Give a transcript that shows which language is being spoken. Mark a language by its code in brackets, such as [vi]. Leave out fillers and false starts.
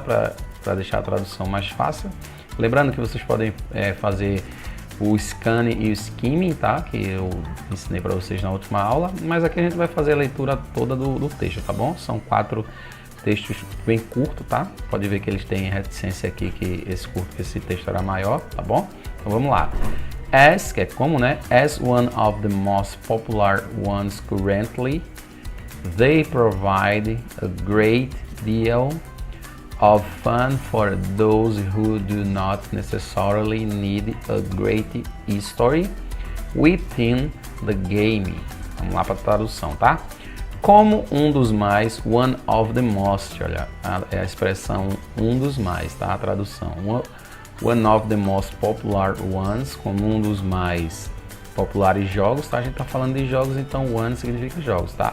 [pt] Para deixar a tradução mais fácil. Lembrando que vocês podem fazer o scanning e o skimming, tá? Que eu ensinei para vocês na última aula. Mas aqui a gente vai fazer a leitura toda do texto, tá bom? São 4 textos bem curtos, tá? Pode ver que eles têm reticência aqui que esse texto era maior, tá bom? Então vamos lá. As, que é como, né? [en] As one of the most popular ones currently, they provide a great deal of fun for those who do not necessarily need a great history within the game. [pt] Vamos lá para a tradução, tá? Como um dos mais, [en] one of the most, [pt] olha, é a expressão um dos mais, tá? A tradução. [en] One of the most popular ones, [pt] como um dos mais populares jogos, tá? A gente tá falando de jogos, então one significa jogos, tá?